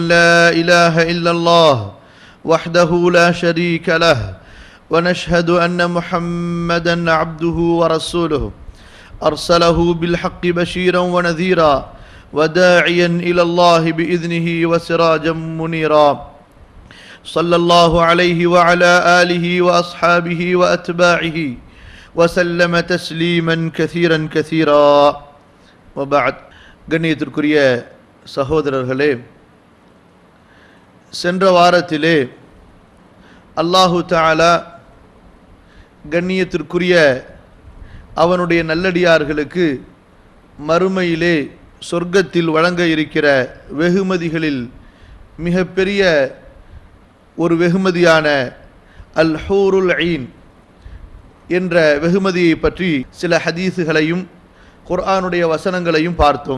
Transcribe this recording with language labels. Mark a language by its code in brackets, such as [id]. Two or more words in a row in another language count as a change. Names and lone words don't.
[ar] لا إله إلا الله وحده لا شريك له ونشهد أن محمدا عبده ورسوله أرسله بالحق بشيرا ونذيرا وداعيا إلى الله بإذنه وسراجا منيرا صلى الله عليه وعلى آله وأصحابه وأتباعه وسلم تسليما كثيرا كثيرا وبعد. [ta] கண்ணியத்திற்குரிய சகோதரர்களே, சென்ற வாரத்திலே [ar] الله تعالى [ta] கண்ணியத்திற்குரிய அவனுடைய நல்லடியார்களுக்கு மறுமையிலே சொர்க்கத்தில் வழங்க இருக்கிற வெகுமதிகளில் மிகப்பெரிய ஒரு வெகுமதியான [ar] الحور العين [ta] என்ற வெகுமதியை பற்றி சில ஹதீஸுகளையும் குர்ஆனுடைய வசனங்களையும் பார்த்தோம்.